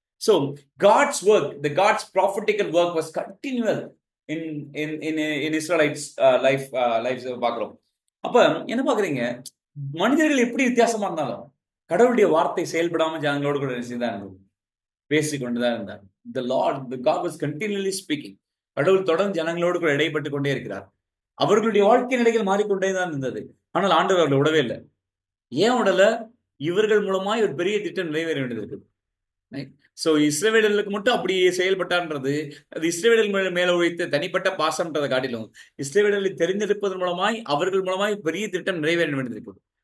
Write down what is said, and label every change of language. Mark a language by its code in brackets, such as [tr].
[en] So God's work, the God's prophetical work was continual in Israelites lives [ta] பார்க்கிறோம். அப்ப என்ன பாக்குறீங்க, மனிதர்கள் எப்படி வித்தியாசமா இருந்தாலும் கடவுளுடைய வார்த்தை செயல்படாம ஜனங்களோடு கூட நினைச்சுதான் பேசிக்கொண்டுதான் இருந்தார். [en] The God was continually speaking. [ta] கடவுள் தொடர்ந்து ஜனங்களோடு கூட இடைப்பட்டு கொண்டே இருக்கிறார். அவர்களுடைய வாழ்க்கை நிலைகள் மாறிக்கொண்டே தான் இருந்தது. ஆனால் ஆண்டவர் அவர்களை விடவே இல்லை. ஏன் விடல? இவர்கள் மூலமாய் ஒரு பெரிய திட்டம் நிறைவேற வேண்டியது இருக்குது. ஸோ இஸ்ரவேலர்களுக்கு மட்டும் அப்படி செயல்பட்டான்றது, அது இஸ்ரவேலர்கள் மேல உழைத்த தனிப்பட்ட பாசம்ன்றதை காட்டிலும் இஸ்ரவேலர்களை தெரிந்தெடுப்பதன் மூலமாய் அவர்கள் மூலமாய் பெரிய திட்டம் நிறைவேற வேண்டியது இருக்குது.